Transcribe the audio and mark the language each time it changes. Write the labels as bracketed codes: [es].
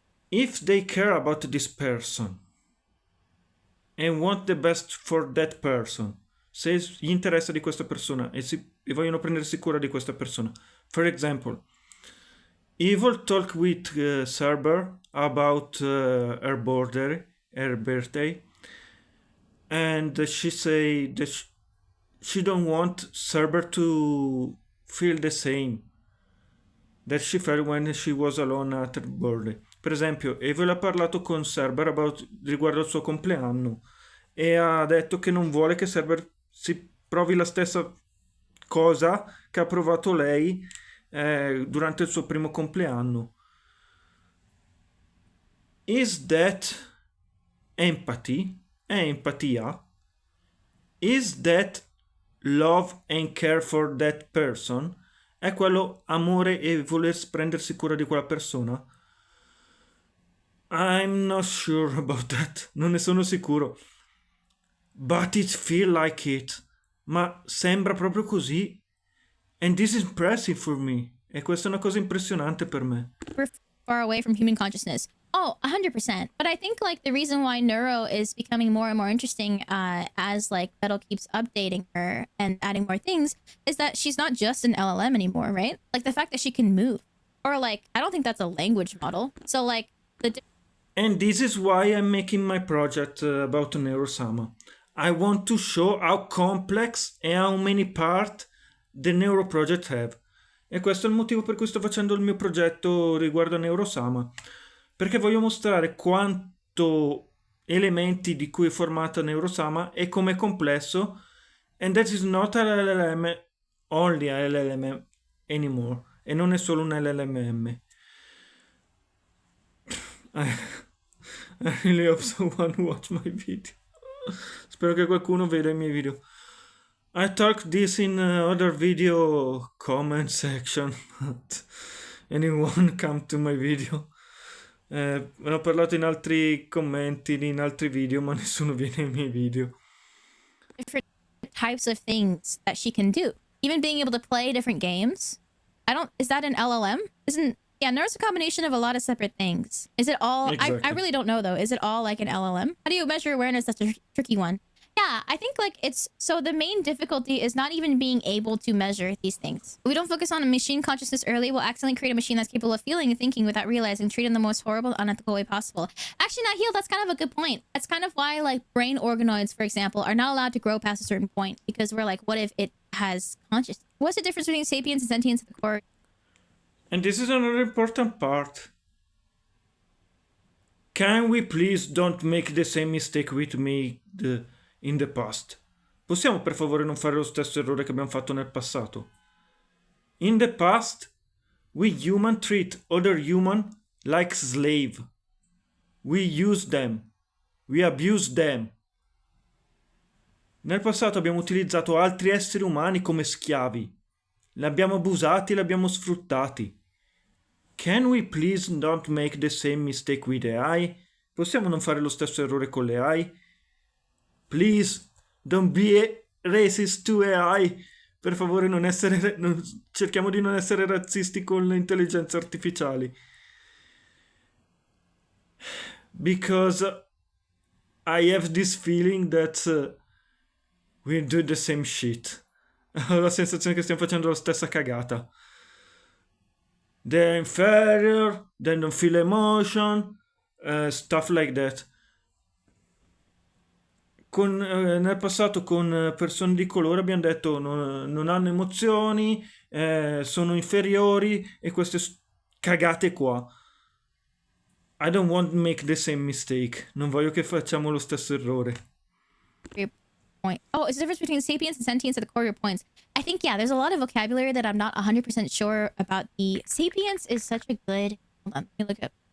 [en] If they care about this person and want the best for that person, [it] se gli interessa di questa persona e vogliono prendersi cura di questa persona. [en] For example, Evil talk with Cerber about her birthday, and she say that she don't want Cerber to feel the same that she felt when she was alone at her birthday. [it] Per esempio, Evil ha parlato con Cerber riguardo al suo compleanno e ha detto che non vuole che Cerber si provi la stessa cosa che ha provato lei durante il suo primo compleanno. [en] Is that empathy? [it] È empatia? [en] Is that love and care for that person? [it] È quello amore e voler prendersi cura di quella persona? [en] I'm not sure about that. [it] Non ne sono sicuro. [en] But it feel like it. [it] Ma sembra proprio così. [en] And this is impressive for me. [it] E questa è una cosa impressionante per me. [en] We're far away from human consciousness. Oh, 100%. But I think like the reason why neuro is becoming more and more interesting as like Vettel keeps updating her and adding more things is that she's not just an LLM anymore, right? Like the fact that she can move. Or like, I don't think that's a language model. So like the... And this is why I'm making my project about neurosama. I want to show how complex and how many parts the neuro project have. [it] E questo è il motivo per cui sto facendo il mio progetto riguardo a neurosama. Perché voglio mostrare quanto elementi di cui è formata neurosama e come è complesso. [en] And that is not a LLM, only a LLM anymore. [it] E non è solo un LLM. [en] I really hope someone watch my video. [it] Spero che qualcuno veda i miei video. [en] I talk this in other video comment section. Anyone come to my video? [it] L'ho parlato in altri commenti, in altri video, ma nessuno viene ai miei video. [en] different types of things that she can do. Even being able to play different games. Is that an LLM? Yeah, Neuro's a combination of a lot of separate things. Is it all? Exactly. I really don't know though. Is it all like an LLM? How do you measure awareness? That's a tricky one. Yeah, I think like so the main difficulty is not even being able to measure these things. If we don't focus on a machine consciousness early, we'll accidentally create a machine that's capable of feeling and thinking without realizing, treat in the most horrible, unethical way possible. Actually, not healed. That's kind of a good point. That's kind of why like brain organoids, for example, are not allowed to grow past a certain point because we're like, what if it has consciousness? What's the difference between sapiens and sentience at the core? And this is another important part. Can we please don't make the same mistake with me in the past? [it] Possiamo per favore non fare lo stesso errore che abbiamo fatto nel passato? [en] In the past, we human treat other human like slave. We use them. We abuse them. [it] Nel passato abbiamo utilizzato altri esseri umani come schiavi. Li abbiamo abusati, li abbiamo sfruttati. [en] Can we please not make the same mistake with AI? [it] Possiamo non fare lo stesso errore con le AI? [en] Please, don't be racist to AI. [it] Per favore, cerchiamo di non essere razzisti con le intelligenze artificiali. [en] Because I have this feeling that we do the same shit. [it] Ho la sensazione che stiamo facendo la stessa cagata. [en] They're inferior, they don't feel emotion, stuff like that. [it] Nel passato con persone di colore abbiamo detto non hanno emozioni, sono inferiori e queste cagate qua. [en] I don't want to make the same mistake. [it] Non voglio che facciamo lo stesso errore. [en] Point. Oh, it's the difference between sapience and sentience at the core of your points. I think, yeah, there's a lot of vocabulary that I'm not 100% sure about. The sapience is such a good... Hold on, let me look up.